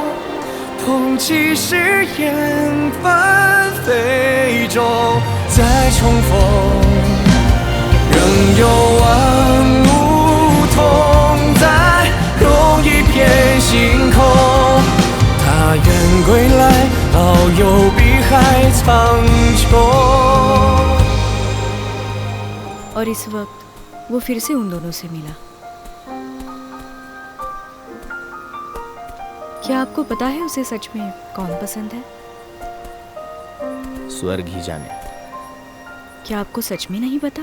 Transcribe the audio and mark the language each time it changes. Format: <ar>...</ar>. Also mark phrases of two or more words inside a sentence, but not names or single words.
<zh>痛起誓言，纷飞中再重逢。仍有万物同在，容一片星空。他愿归来，遨游碧海苍穹。</zh> <hi>और इस वक्त वो फिर से उन दोनों से मिला। क्या आपको पता है उसे सच में कौन पसंद है? स्वर्ग ही जाने। क्या आपको सच में नहीं पता?</hi>